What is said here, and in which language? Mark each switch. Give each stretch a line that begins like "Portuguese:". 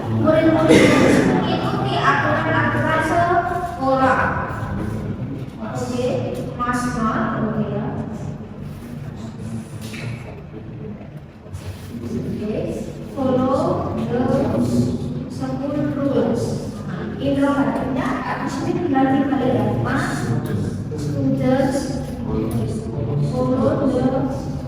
Indonesian: Murid-murid harus mengikuti aturan-aturan sekolah. Oke, must not, oke ya.
English: Oke, follow the school rules.
Indonesian: Interrogatifnya habis ini tinggal dibalik ya.
English: Must students follow the school rules.